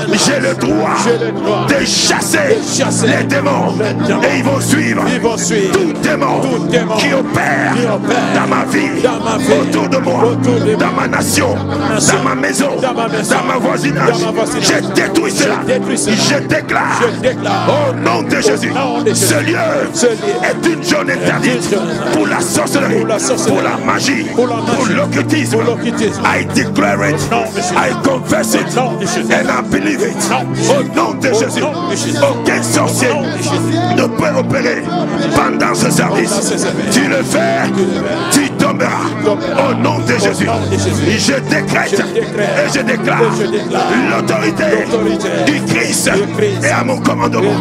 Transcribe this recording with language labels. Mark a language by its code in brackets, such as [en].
[fr] J'ai le droit de chasser les démons et ils vont suivre tout démon qui opère dans ma vie, autour de moi, dans ma nation, dans ma maison, dans ma voisinage. Je détruis cela. Je déclare au nom de Jésus, ce lieu est une zone interdite pour la sorcellerie, pour la magie, pour l'occultisme. [en] I declare it, I confess it, and I believe it. [fr] Au nom de Jésus, aucun sorcier ne peut opérer pendant ce service. Tu le fais, tu tomberas. Au nom de Jésus, je décrète et je déclare l'autorité du Christ et à mon commandement.